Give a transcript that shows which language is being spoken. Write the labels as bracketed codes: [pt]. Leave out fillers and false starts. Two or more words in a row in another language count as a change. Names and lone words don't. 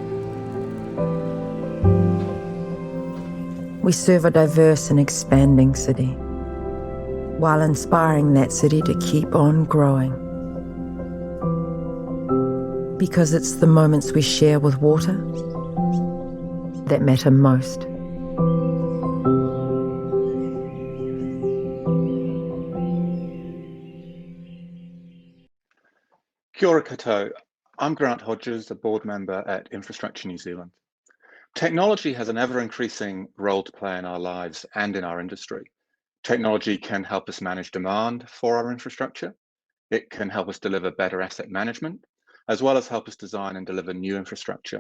[en] We serve a diverse and expanding city, while inspiring that city to keep on growing. Because it's the moments we share with water that matter most. [mi] Kia ora koutou. [en] I'm Grant Hodges, a board member at Infrastructure New Zealand. Technology has an ever-increasing role to play in our lives and in our industry. Technology can help us manage demand for our infrastructure. It can help us deliver better asset management, as well as help us design and deliver new infrastructure.